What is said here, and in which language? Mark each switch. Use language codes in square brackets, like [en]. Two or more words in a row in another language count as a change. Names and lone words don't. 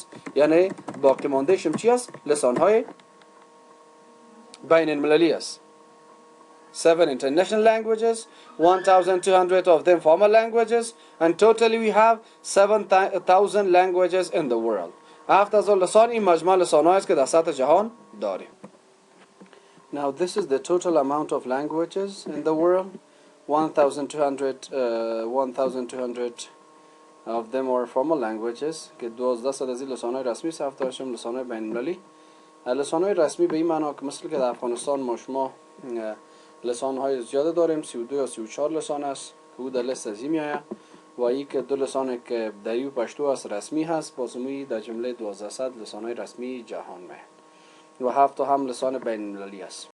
[fa] یعنی باقی ماندهشم چی است؟ لسانهای بین المللی است. [en] 7 international languages, 1,200 of them formal languages, and totally we have 7,000 languages in the world. [fa] 7,000 لسان این مجموع لسان‌هایی است که در سطح جهان داریم. [en] Now this is the total amount of languages in the world. 1,200 of them are formal languages [fa] که 1200 از این لسان‌های رسمی است، 7 لسان‌های بین المللی. لسان‌های رسمی به این معنا که مثل که در افغانستان ما شما لسان‌های زیاده داریم، 32 یا 34 لسان است که او در لیست از این میآید و این که 2 لسان که دری و پشتو است رسمی هست، بازموی در جمله 1200 لسان‌های رسمی جهان میآید و 7 هم لسان بین المللی است.